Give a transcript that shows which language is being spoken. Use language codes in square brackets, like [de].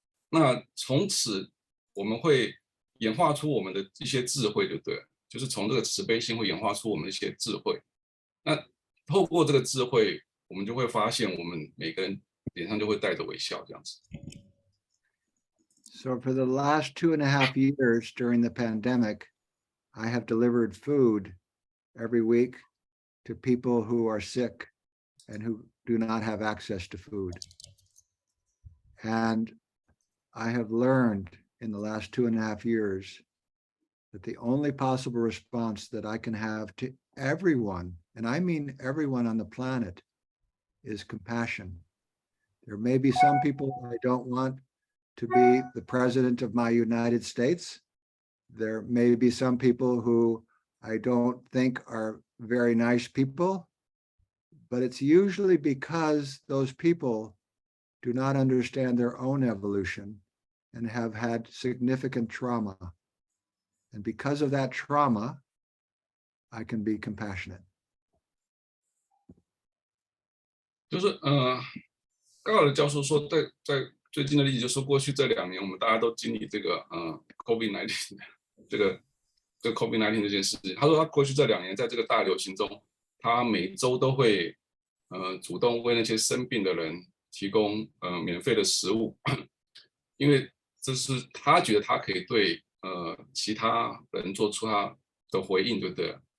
[zh] 那从此我们会演化出我们的一些智慧，对不对？就是从这个慈悲心会演化出我们一些智慧。那透过这个智慧，我们就会发现我们每个人脸上就会带着微笑，这样子。 [en] So for the last 2.5 years during the pandemic, I have delivered food every week to people who are sick and who do not have access to food. And I have learned in the last 2.5 years that the only possible response that I can have to everyone, and I mean everyone on the planet, is compassion. There may be some people I don't want to be the president of my United States. There may be some people who I don't think are very nice people, but it's usually because those people do not understand their own evolution and have had significant trauma. And because of that trauma, I can be compassionate. [zh] 就是高尔的教授说，在最近的例子，就是过去这2年，我们大家都经历这个COVID-19 这个这个 COVID-19 这件事情。他说他过去这2年在这个大流行中，他每周都会主动为那些生病的人提供免费的食物，因为这是他觉得他可以对其他人做出他的回应，对不对？